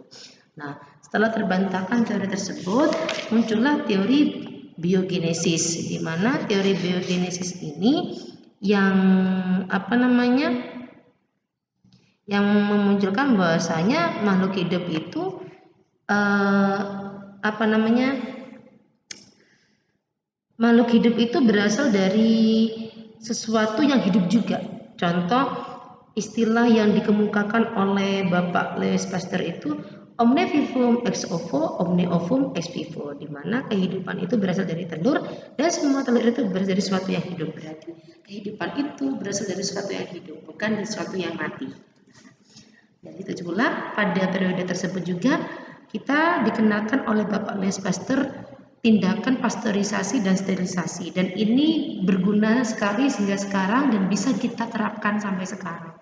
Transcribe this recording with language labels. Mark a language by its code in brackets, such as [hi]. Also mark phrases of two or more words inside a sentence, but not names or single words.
[id] Nah, setelah terbantahkan teori tersebut, muncullah teori biogenesis, di mana teori biogenesis ini yang yang memunculkan bahwasanya makhluk hidup itu makhluk hidup itu berasal dari sesuatu yang hidup juga. Contoh istilah yang dikemukakan oleh Bapak Louis Pasteur itu [la] omne vivum ex ovo, omne ovum ex vivo, [id] di mana kehidupan itu berasal dari telur dan semua telur itu berasal dari sesuatu yang hidup. Berarti kehidupan itu berasal dari sesuatu yang hidup, bukan dari sesuatu yang mati. Dan itu pula pada periode tersebut juga kita dikenalkan oleh Bapak Louis Pasteur tindakan pasteurisasi dan sterilisasi, dan ini berguna sekali sehingga sekarang dan bisa kita terapkan sampai sekarang.